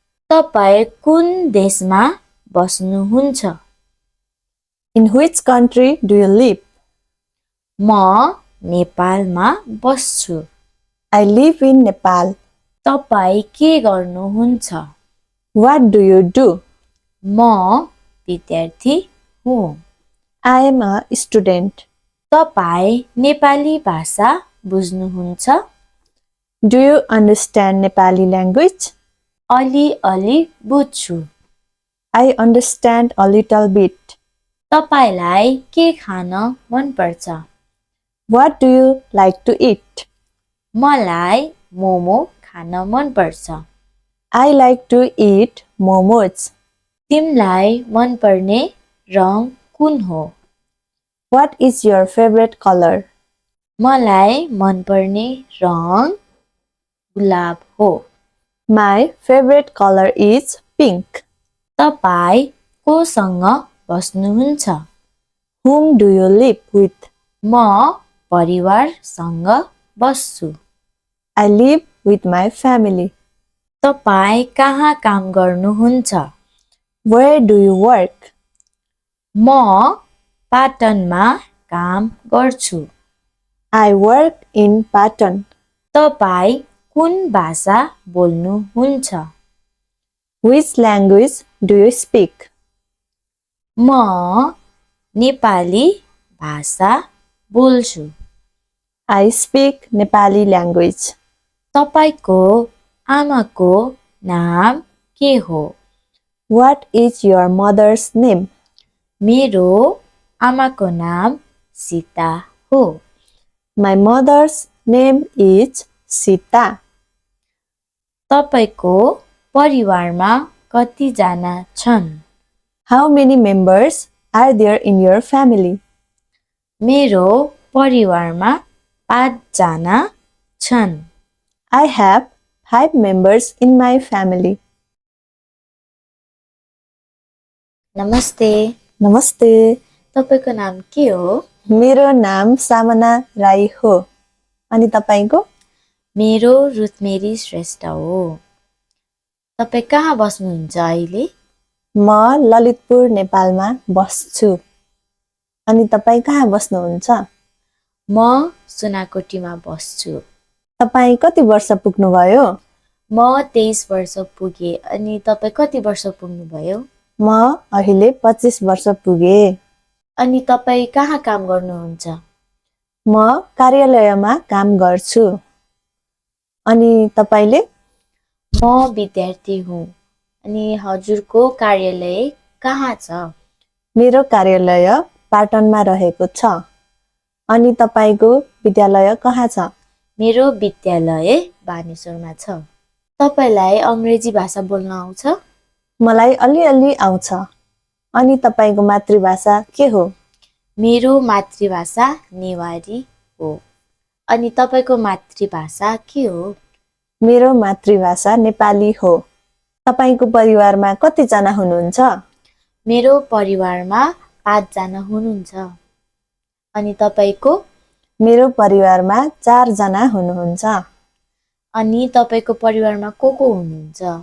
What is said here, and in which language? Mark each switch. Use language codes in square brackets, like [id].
[ne] तपाई कुन देशमा बस्नुहुन्छ? [en] In which country do you live? [ne] म नेपालमा बस्छु। [en] I live in Nepal. [ne] तपाई के गर्नुहुन्छ? [en] What do you do? [ne] म विद्यार्थी हुँ। [en] I am a student. [ne] तपाई नेपाली भाषा बुझ्नुहुन्छ? [en] Do you understand Nepali language? [ne] अलि बुझ्छु। [en] I understand a little bit. [ne] तपाईलाई के खान मन पर्छ? [en] What do you like to eat? [ne] मलाई मोमो खान मन पर्छ। [en] I like to eat momos. [ne] तिमलाई मन पर्ने रङ कुन हो? [en] What is your favorite color? [ne] मलाई मन पर्ने रङ गुलाब हो। [en] My favorite color is pink. [ne] तपाई कोसँग बस्नुहुन्छ? [en] Whom do you live with? [ne] म परिवारसँग बस्छु। [en] I live with my family. [ne] तपाई कहाँ काम गर्नुहुन्छ? [en] Where do you work? [ne] म पाटनमा काम गर्छु। [en] I work in Patan. [ne] तपाई कुन भाषा बोल्नुहुन्छ? [en] Which language do you speak? [ne] म नेपाली भाषा बोल्छु। [en] I speak Nepali language. [ne] तपाईको आमाको नाम के हो? [en] What is your mother's name? [ne] मेरो आमाको नाम सीता हो। [en] My mother's name is Sita. [ne] तपाईको परिवारमा कतिजना छन्? [en] How many members are there in your family? [ne] मेरो परिवारमा 5 जना छन्। [en] I have 5 members in my family. [ne] नमस्ते, नमस्ते, तपाईको नाम के हो? मेरो नाम सामना राई हो। अनि तपाईको? मेरो रुथमेरी श्रेष्ठ हो। तपाई कहाँ बस्नुहुन्छ अहिले? म ललितपुर नेपालमा बस्छु। अनि तपाई कहाँ बस्नुहुन्छ? म सुनाकोटीमा बस्छु। तपाई कति वर्ष पुग्नुभयो? म 23 वर्ष पुगे। अनि तपाई कति वर्ष पुग्नुभयो? म अहिले 25 वर्ष पुगे। अनि तपाई कहाँ काम गर्नुहुन्छ? म कार्यालयमा काम गर्छु। अनि तपाईले? म विद्यार्थी हुँ। अनि हजुरको कार्यालय कहाँ छ? मेरो कार्यालय पाटनमा रहेको छ। अनि तपाईको विद्यालय कहाँ छ? मेरो विद्यालय बानेश्वरमा छ। तपाईलाई अंग्रेजी भाषा बोल्न आउँछ? मलाई अलिअलि आउँछ। अनि तपाईको मातृभाषा के हो? मेरो मातृभाषा नेवारी हो। अनि तपाईको मातृभाषा के हो? मेरो मातृभाषा नेपाली हो। तपाईको परिवारमा कतिजना हुनुहुन्छ? मेरो परिवारमा 5 जना हुनुहुन्छ। अनि तपाईको? मेरो परिवारमा 4 जना हुनुहुन्छ। अनि तपाईको परिवारमा को हुनुहुन्छ?